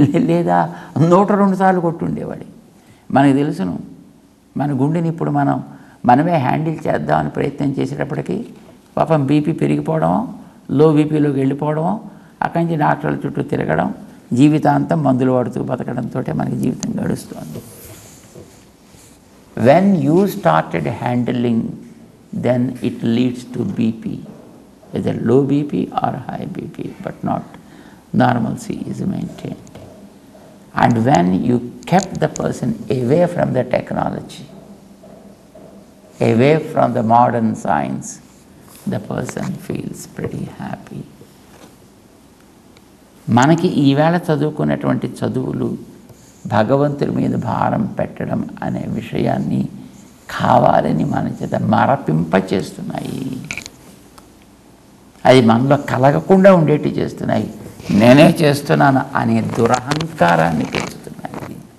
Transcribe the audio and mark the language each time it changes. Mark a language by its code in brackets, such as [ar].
[te] లేదా 102 సార్లు కొట్టుండేవాడు. మనకు తెలుసును మన గుండెని ఇప్పుడు మనమే హ్యాండిల్ చేద్దామని ప్రయత్నం చేసేటప్పటికీ పాపం బీపీ పెరిగిపోవడమో, లో బీపీలోకి వెళ్ళిపోవడమో, అక్కడి నుంచి డాక్టర్ల చుట్టూ తిరగడం, జీవితాంతం మందులు వాడుతూ బతకడంతో మనకి జీవితం గడుస్తుంది. [en] When you started handling, then it leads to BP, either low BP or high BP, but not normalcy is maintained. And when you kept the person away from the technology, away from the modern science, the person feels pretty happy. [te] మనకి ఈవేళ చదువుకున్నటువంటి చదువులు భగవంతుడి మీద భారం పెట్టడం అనే విషయాన్ని కావాలని మన చేత మరపింపచేస్తున్నాయి. అది మనలో కలగకుండా ఉండేటి చేస్తున్నాయి. నేనే చేస్తున్నాను అనే దురహంకారాన్ని పెంచుతున్నాయి.